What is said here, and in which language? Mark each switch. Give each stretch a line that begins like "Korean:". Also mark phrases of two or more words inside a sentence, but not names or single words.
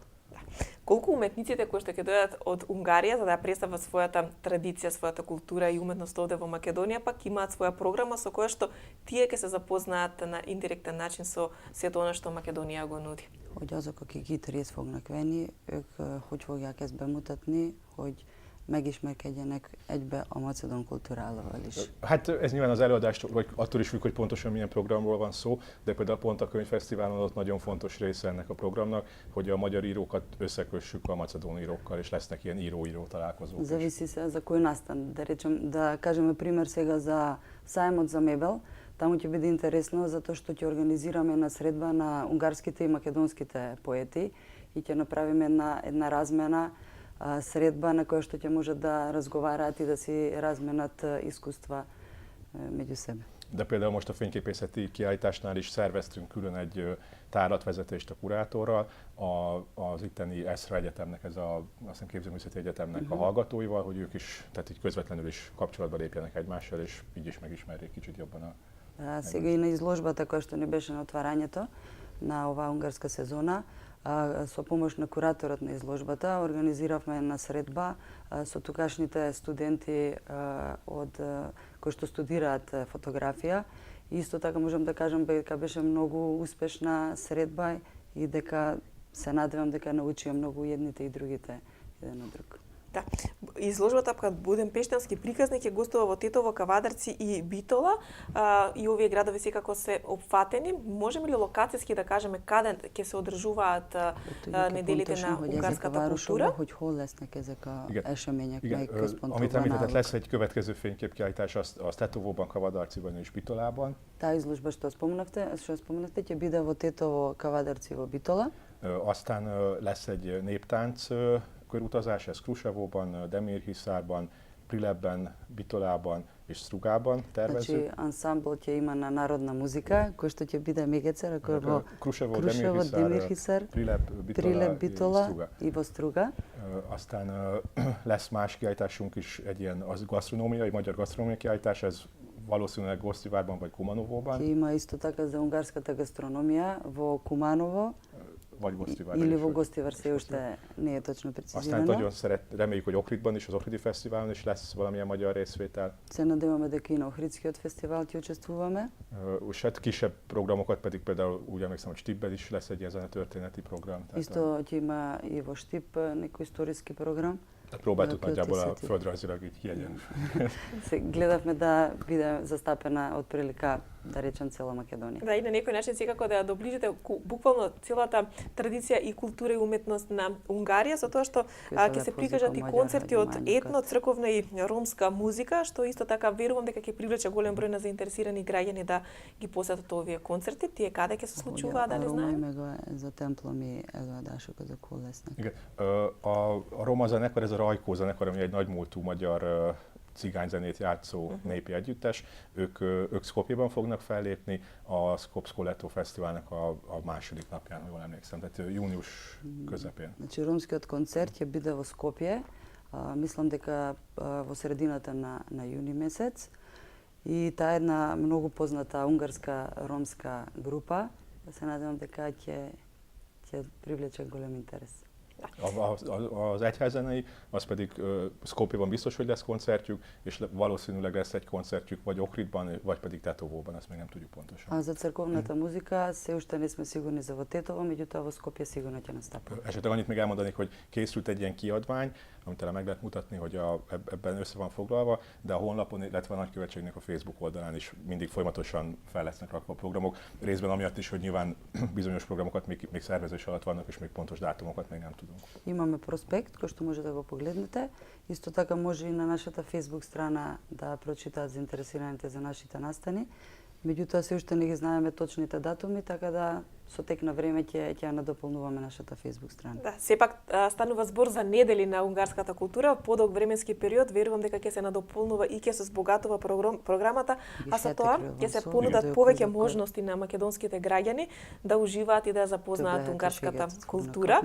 Macedonian: Колку уметниците кои што ќе дојдат од Унгарија за да представат својата традиција, својата култура и уметност овде во Македонија, пак имаат своја програма со која што тие ќе се запознаат на индиректен начин со сето она што Македонија го нуди.
Hungarian: Hogy azok, akik itt részt fognak venni, ők hogy fogják ezt bemutatni, hogy megismerkedjenek egybe a macedón kultúrával is. Hát ez nyilván az előadást, vagy attól is függ, hogy pontosan milyen programról van szó, de például pont a könyvfesztiválon ott nagyon fontos része ennek a programnak, hogy a magyar írókat összekössük a macedón írókkal, és lesznek ilyen író-író találkozók.
Macedonian: Зависи се за кој настан. Да кажеме пример сега за сајмот за мебел. Таму ќе биде интересно затоа што ќе организираме една средба на унгарските и македонските поети и ќе направиме една размена средба на која што ќе можат да разговараат и да си разменат искуства меѓу себе.
Hungarian: De például most a fényképészeti kiállításnál is szerveztünk külön egy tárlatvezetést a kurátorral, az itteni ESRA Egyetemnek, ez azt hiszem Képzőművészeti Egyetemnek a hallgatóival, hogy ők is, tehát így közvetlenül is kapcsolatba lépjenek egymással, és így is megismerjék kicsit jobban a...
Macedonian: Сега и на изложбата која што ни беше на отварањето на оваа унгарска сезона, со помош на кураторот на изложбата организиравме една средба со тукашните студенти кои што студираат фотографија. Исто така можам да кажам дека беше многу успешна средба и дека се надевам дека научија многу едните и другите еден од друг. Да. Изложбата кад Будимпештански приказни ќе гостува во Тетово, Кавадарци и Битола. И овие градови секако се опфатени. Можеме ли локацијски да кажеме каде ќе се одржуваат неделите на унгарската култура?
Hungarian: Hogy hol lesznek ezek a Igen. események, Igen, melyik központokban amit említetett, állnak? lesz egy következő fényképkiállítás a Tetovóban, Kavadarciban és Bitolában.
Macedonian: Таа изложба што споменавте ќе биде во Тетово, Кавадарци и во Битола.
Hungarian: Aztán lesz egy néptánc körutazás, ez Krusevóban, Demirhiszárban, Prilebben, Bitolában és Strugában tervező.
Macedonian: Значи ансамбл ќе има на народна музика, кој што ќе биде Мегецер, кој е во
Hungarian: Krusevó,
Macedonian: Крушево, Демирхисар,
Hungarian: Prileb,
Macedonian: Прилеп, Битола
Hungarian: Struga.
Macedonian: и во Струга.
Hungarian: Aztán lesz más kiállításunk is, egy ilyen az gasztronómiai, magyar gasztronómiai kiállítás, ez valószínűleg Gosztivárban vagy Kumanovóban.
Macedonian: Ќе има исто така за унгарската гастрономија во Куманово
Hungarian: vagy Gosztivár.
Macedonian: или во Гостивар, се уште не е точно
Hungarian: Aztán
Macedonian: прецизирано.
Hungarian: nagyon reméljük, hogy Ohridban is, az Ohridi Fesztiválon is lesz valamilyen magyar részvétel.
Macedonian: Се надеваме дека и на Охридскиот фестивал ќе учествуваме.
Hungarian: És hát kisebb programokat pedig például úgy emlékszem, hogy Stibben is lesz egy ezen a történeti program.
Macedonian: Исто ќе има и во Штип некој историски програм.
Hungarian: Próbáltuk Költészeti. nagyjából a földrajzilag így kiegyenlősíteni.
Macedonian: Се гледавме да биде застапена од прилика, да речем, цела Македонија. Да, и на некој начин секако да ја доближите буквално целата традиција и култура и уметност на Унгарија, затоа што ќе се прикажат и концерти од етно, црковна и ромска музика, што исто така верувам дека ќе привлече голем број на заинтересирани граѓани да ги посетат овие концерти. Тие каде ќе се случуваат, дали знаеме?
Hungarian: За templom i előadások azok hol lesznek. Igen. A roma zenekar, ez a Rajkó zenekar, ami egy nagymúltú magyar cigányzenét játszó népi együttes. Ők Skopjeban fognak fellépni a Skop-Skoleto Fesztiválnak a második napján, ha jól emlékszem, tehát június közepén.
Macedonian: Значи ромскиот концерт ќе биде во Скопје, мислам дека во средината на јуни месец. И таа е една многу позната унгарска ромска група. Се надевам дека ќе привлече голем интерес.
Hungarian: Az egyházzenei, az pedig Skopjeban biztos, hogy lesz koncertjük, és valószínűleg lesz egy koncertjük vagy Ohridban, vagy pedig Tetovóban, azt még nem tudjuk pontosan.
Macedonian: А за црковната музика се уште не сме сигурни за во Тетово, меѓутоа во Скопје сигурно ќе настапи.
Hungarian: Esetleg annyit még elmondanék, hogy készült egy ilyen kiadvány, amit talán meg lehet mutatni, hogy ebben össze van foglalva, de a honlapon, illetve a nagykövetségnek a Facebook oldalán is mindig folyamatosan fel lesznek rakva a programok. Részben amiatt is, hogy nyilván bizonyos programokat még szervezés alatt vannak, és még pontos dátumokat még nem tudunk.
Macedonian: Имаме проспект кој што може да го погледнете. Исто така може и на нашата Facebook страна да прочитаат заинтересираните за нашите настани. Меѓутоа се уште не ги знаеме точните датуми, така да со тек на време ќе надополнуваме нашата Facebook страна. Да, сепак станува збор за недели на унгарската култура, подолг временски период, верувам дека ќе се надополнува и ќе се збогатува програмата, а со тоа ќе се понудат повеќе можности на македонските граѓани да уживаат и да запознаат унгарската култура.